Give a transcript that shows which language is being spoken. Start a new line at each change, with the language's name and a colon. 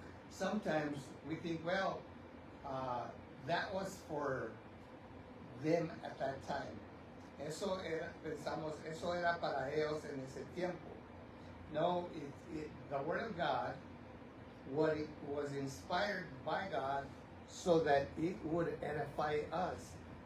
English: Sometimes we think, well, that was for them at that time.
Spanish: Eso era para ellos en ese tiempo.
English: No, the Word of God, what it was inspired by God so that it would edify us.